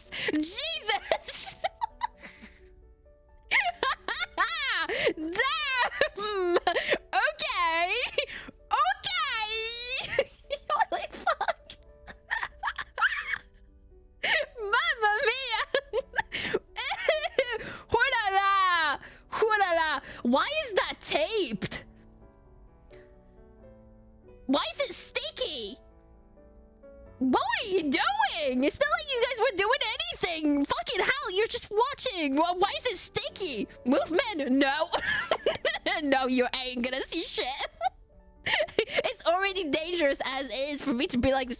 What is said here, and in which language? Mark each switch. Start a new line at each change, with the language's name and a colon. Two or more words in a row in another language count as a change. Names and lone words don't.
English: Jesus! Damn! Okay! Okay! Holy fuck!
Italian: Mamma mia!
English: Hoo-la-la! Hoo-la-la! Why is that taped? Why is it sticky? What were you doing? It's not like you guys were doing anything. Fucking hell, you're just watching. Why is it sticky? Movement? No. No, you ain't gonna see shit. It's already dangerous as is for me to be like this.